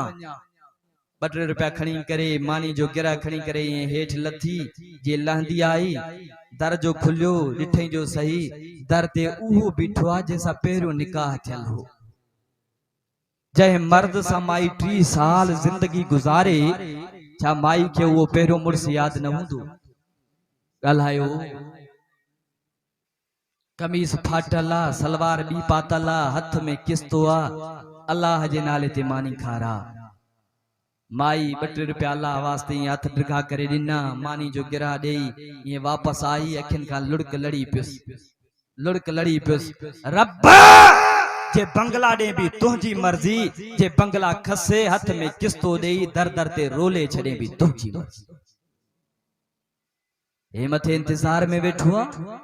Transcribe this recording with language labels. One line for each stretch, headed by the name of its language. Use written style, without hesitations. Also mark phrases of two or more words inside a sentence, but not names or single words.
Sindhi: 2 रुपया खणी करे मानी जो गिरा खणी करे हेठ लथी, जे लहंदी आई दर जो खुलियो, ॾिठई जो सही दर ते उहो बीठो आहे जंहिंसां पहिरियों निकाह थियल हो। जंहिं मर्द सां माई 3 साल जिंदगी गुज़ारे, छा माई खे उहो पहिरियों मुड़ुस यादि न हूंदो? ॻाल्हायो। कमीस फाटल आ, सलवार बी पातल आ, हथ में किस्तो आ, अल्लाह जे नाले ते मानी खारा। माई 2 रुपया अल्लाह वास्ते हथ ढिघा करे ॾिना, मानी जो गिरा ॾेई ये वापस आई। अखियुनि खां लुड़क लड़ी पियुसि। रब जे बंगला ॾे भी तुंहिंजी मर्ज़ी, जे बंगला खसे हथ में किस्तो ॾेई दर दर ते रोले छॾे भी तुंहिंजी मर्ज़ी। हे मथे इंतजार में वेठो आ।